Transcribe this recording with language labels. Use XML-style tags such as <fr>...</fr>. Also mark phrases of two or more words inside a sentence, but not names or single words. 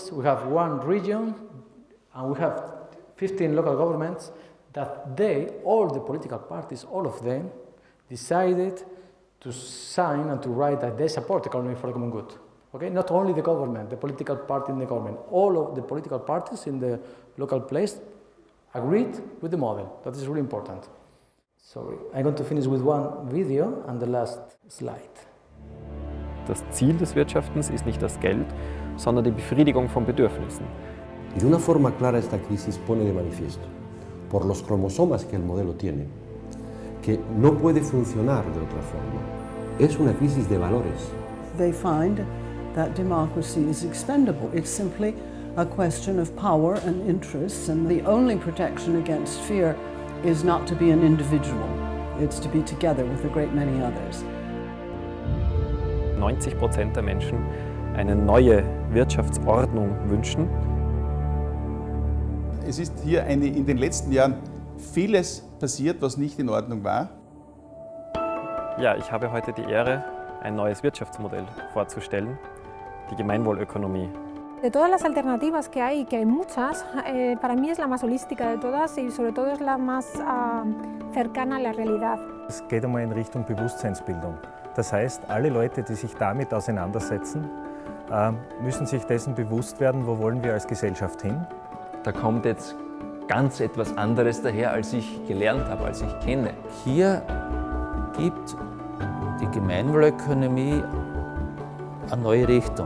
<en>We have 1 region, and we have 15 local governments that all the political parties, all of them, decided to sign and to write that they support economy for the common good. Okay, not only the government, the political party in the government, all of the political parties in the local place agreed with the model. That is really important. Sorry, I'm going to finish with one video and the last slide.</en> <de>Das Ziel des Wirtschaftens ist nicht das Geld, sondern die Befriedigung von Bedürfnissen.</de> <es>Y de una forma clara esta crisis pone de manifiesto, por los cromosomas que el modelo tiene, que no puede funcionar de otra forma. Es una crisis de valores.</es> <en>They find that democracy is expendable. It's simply a question of power and interests, and the only protection against fear is not to be an individual. It's to be together with a great many others.</en> <de>90% der Menschen eine neue Wirtschaftsordnung wünschen. Es ist hier in den letzten Jahren vieles passiert, was nicht in Ordnung war. Ja, ich habe heute die Ehre, ein neues Wirtschaftsmodell vorzustellen, die Gemeinwohlökonomie.</de> <es>De todas las alternativas que hay muchas, para mí es la más holística de todas y sobre todo es la más cercana a la realidad.</es> <de>Es geht einmal in Richtung Bewusstseinsbildung. Das heißt, alle Leute, die sich damit auseinandersetzen, müssen sich dessen bewusst werden, wo wollen wir als Gesellschaft hin. Da kommt jetzt ganz etwas anderes daher, als ich gelernt habe, als ich kenne. Hier gibt die Gemeinwohlökonomie eine neue Richtung.</de>